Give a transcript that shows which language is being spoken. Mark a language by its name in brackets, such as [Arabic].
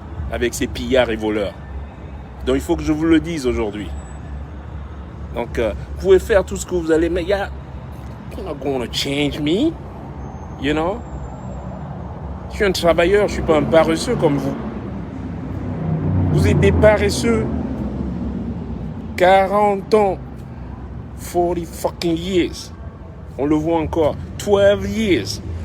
[French] Avec ces pillards et voleurs. Donc il faut que je vous le dise aujourd'hui. Donc vous pouvez faire tout ce que vous allez, mais il y a... [English] You're not going to change me, you know. [French] Je suis un travailleur, je ne suis pas un paresseux comme vous. Vous êtes des paresseux. 40 ans. [English] 40 fucking years. [French] On le voit encore. [English] 12 years.